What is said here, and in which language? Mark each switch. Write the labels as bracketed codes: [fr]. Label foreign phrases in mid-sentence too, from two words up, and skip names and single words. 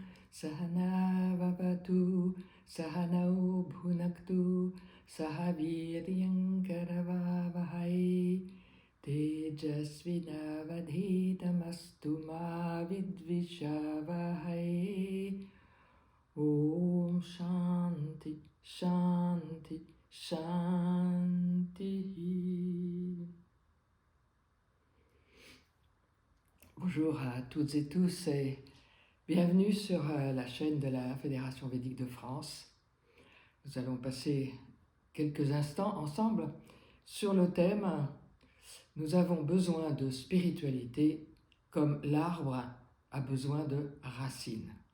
[sa] Sahana Vavatu, Sahanau Bhunaktu, Sahaviryankaravavahai, Tejasvinavadhitamastu ma vidvishavahai. Om Shanti, Shanti, Shanti. [fr] Bonjour à toutes et tous et bienvenue sur la chaîne de la Fédération Védique de France. Nous allons passer quelques instants ensemble sur le thème « Nous avons besoin de spiritualité comme l'arbre a besoin de racines ».